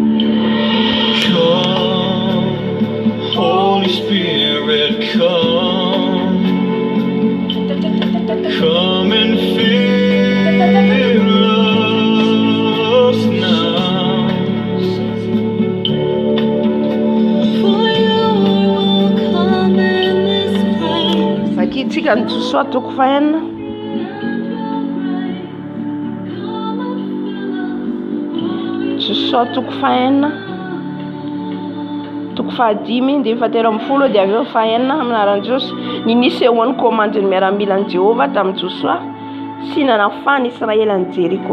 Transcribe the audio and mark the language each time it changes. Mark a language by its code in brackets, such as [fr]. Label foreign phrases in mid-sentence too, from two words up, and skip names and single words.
[en] Come, Holy Spirit, come. Come and fill us now. For your will come in this place. [mg] Vakitsika ny Joshua toko fahenina. Joshua toko fahenina. Toko fahadimy dia fahatelo amby folo dia avy eo fahenina amin'ny anaran'i Jesosy. Ny nisehoan'ny komandin'ny miaramilan'i Jehova tamin'ny Joshua sy nanafany Israela ny Jeriko.